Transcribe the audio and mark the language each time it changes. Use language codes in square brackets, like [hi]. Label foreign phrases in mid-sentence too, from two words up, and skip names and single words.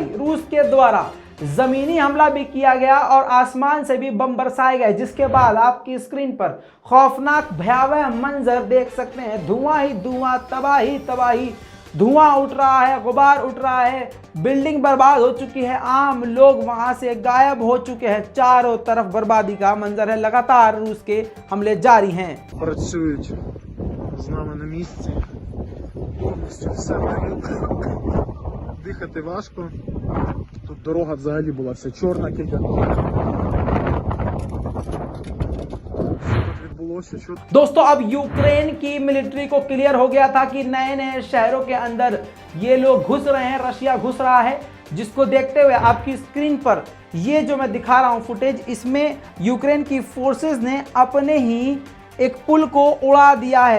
[hi] रूस के द्वारा जमीनी हमला भी किया गया और आसमान से भी बम बरसाए गए, जिसके बाद आपकी स्क्रीन पर खौफनाक भयावह मंजर देख सकते हैं। धुआं ही धुआं, तबाही तबाही, धुआं उठ रहा है, गुबार उठ रहा है, बिल्डिंग बर्बाद हो चुकी है, आम लोग वहां से गायब हो चुके हैं। चारों तरफ बर्बादी का मंजर है। लगातार रूस के हमले जारी हैं। [uk] Працюють з нами на місці. Повністю все горіло. Дихати важко. Тут дорога взагалі була вся чорна кілька. [hi] दोस्तों, अब यूक्रेन की मिलिट्री को क्लियर हो गया था कि नए नए शहरों के अंदर ये लोग घुस रहे हैं, रशिया घुस रहा है, जिसको देखते हुए आपकी स्क्रीन पर ये जो मैं दिखा रहा हूं फुटेज, इसमें यूक्रेन की फोर्सेस ने अपने ही एक पुल को उड़ा दिया है।